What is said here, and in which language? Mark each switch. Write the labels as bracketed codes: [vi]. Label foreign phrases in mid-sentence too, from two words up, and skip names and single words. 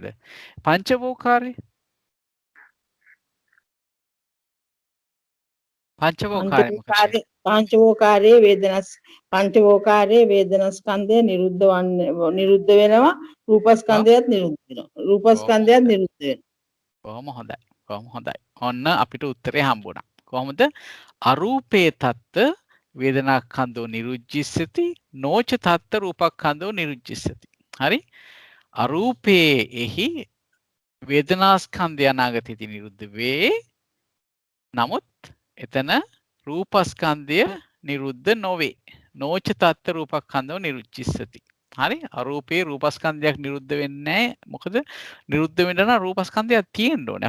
[si] පංචවෝකාරය පංචවෝකාරය මොකක්ද? පංචවෝකාරයේ වේදනා ස්කන්ධය නිරුද්ධ වෙනවා. රූපස්කන්ධයත් නිරුද්ධ වෙනවා. රූපස්කන්ධයත් නිරුද්ධ වෙනවා. කොහොම හොඳයි. කොහොම හොඳයි. ඔන්න අපිට උත්තරේ හම්බුණා. කොහොමද? [pi] අරූපේ තත්ත වේදනාස්කන්ධෝ නිරුද්ධිස්සති නොච තත්ත රූපස්කන්ධෝ නිරුද්ධිස්සති. [si] හරි? අරූපේ එහි වේදනාස්කන්ධය අනාගතයේදී නිරුද්ධ වේ. නමුත් එතන රූපස්කන්ධය නිරුද්ධ නොවේ. [pi] නොච තත්ත රූපස්කන්ධෝ නිරුද්ධිස්සති. හරි? [si] අරූපේ රූපස්කන්ධයක් නිරුද්ධ වෙන්නේ නැහැ. මොකද නිරුද්ධ වෙන්න නම් රූපස්කන්ධයක් තියෙන්න ඕනේ.